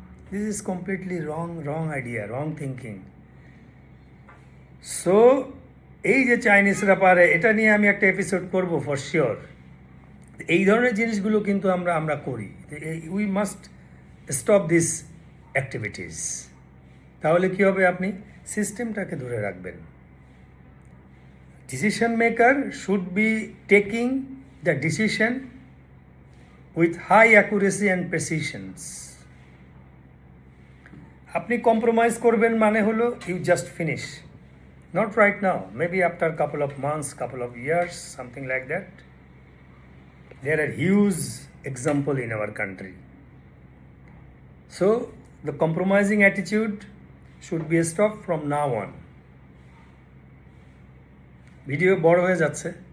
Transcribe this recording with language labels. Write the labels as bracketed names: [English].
[English] This is completely wrong idea, wrong thinking. [Bangla] So এই যে চাইনিজরা পারে, এটা নিয়ে আমি একটা এপিসোড করব ফর শিওর। এই ধরনের জিনিসগুলো কিন্তু আমরা করি। [English] We must stop this activities. [Bangla] তাহলে কী হবে, আপনি সিস্টেমটাকে ধরে রাখবেন। [English] Decision maker should be taking the decision with high accuracy and precisions. [Bangla] আপনি কম্প্রোমাইজ করবেন মানে হলো [English] You just finish, not right now, maybe after couple of months, couple of years, something like that. There are huge examples in our country. So the compromising attitude should be stopped from now on. [Bangla] Video বড় হয়ে যাচ্ছে।